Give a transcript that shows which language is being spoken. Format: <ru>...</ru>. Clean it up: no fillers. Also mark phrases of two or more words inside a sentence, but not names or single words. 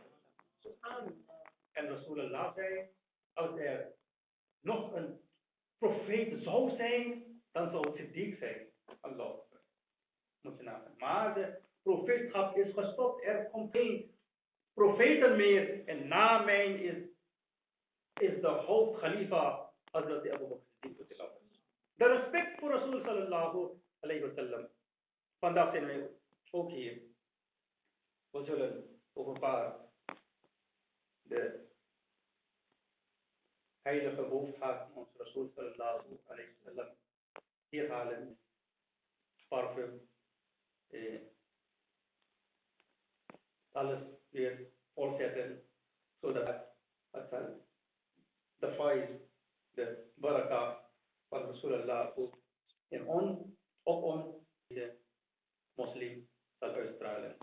<nl>En Rasulullah zei: "Als er nog een profeet zou zijn, dan zou het Siddiq zijn." Allah. Moet je nagaan. Maar de profeetschap is gestopt. Er komt geen profeten meer. En na mij is de hoofdkhalifa Hazrat Abu Bakr Siddiq. De respect voor Rasul</nl> <ar>صلى الله عليه وسلم.</ar> <nl>Vandaag zijn wij ook hier. We zullen over een paar de heilige hoofdhaat van ons Rasul</nl> <ar>صلى الله عليه وسلم</ar> <nl>hier halen. Parfum, alles weer voortzetten, zodat het de faiz, de barakah van Rasulullah ook in op ons, de moslim, zal uitstralen.</nl>